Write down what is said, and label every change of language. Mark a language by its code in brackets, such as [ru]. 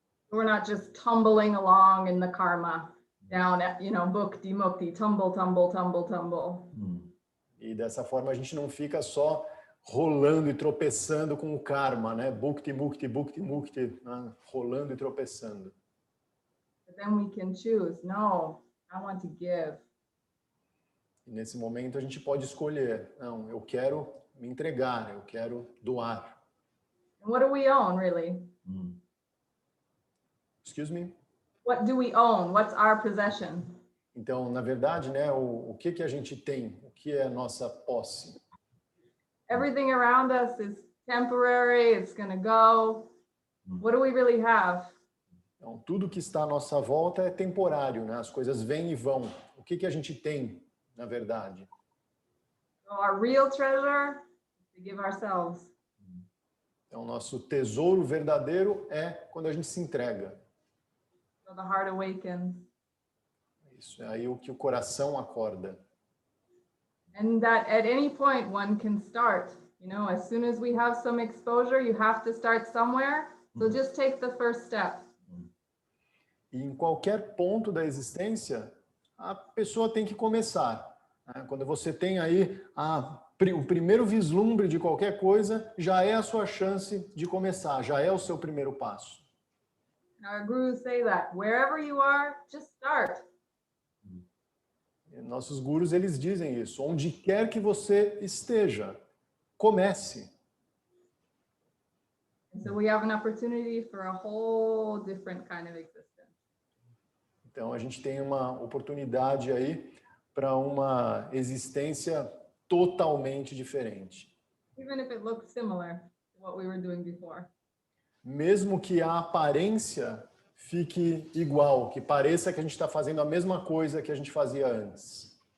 [en] We're not just tumbling along in the karma down at, bhukti, mukti, tumble, tumble, tumble, tumble. [pt] E dessa forma a gente não fica só rolando e tropeçando com o karma, né? Bhukti, mukti, bhukti, mukti, né? Rolando e tropeçando. [en] But then we can choose, no, I want to give. [pt] E nesse momento a gente pode escolher, não, eu quero me entregar, eu quero doar. [en] And what do we own, really? Excuse me? What do we own? What's our possession? [pt] Então, na verdade, né, o que a gente tem? O que é a nossa posse? [en] Everything around us is temporary, it's going to go. What do we really have? [pt] Então, tudo que está à nossa volta é temporário, né? As coisas vêm e vão. O que a gente tem, na verdade? [en] So our real treasure is to give ourselves. [pt] Então, nosso tesouro verdadeiro é quando a gente se entrega. [en] So the heart awakens. [pt] Isso é aí o que o coração acorda. [en] And that at any point one can start, as soon as we have some exposure, you have to start somewhere. So just take the first step. [pt] E em qualquer ponto da existência, a pessoa tem que começar. Né? Quando você tem aí o primeiro vislumbre de qualquer coisa, já é a sua chance de começar, já é o seu primeiro passo. [en] Our gurus say that wherever you are, just start. [pt] E nossos gurus, eles dizem isso. Onde quer que você esteja, comece. [en] And so we have an opportunity for a whole different kind of existence. [pt] Então, a gente tem uma oportunidade aí para uma existência totalmente diferente. [en] Even if it looks similar to what we were doing before. [pt] Mesmo que a aparência fique igual, que pareça que a gente está fazendo a mesma coisa que a gente fazia antes.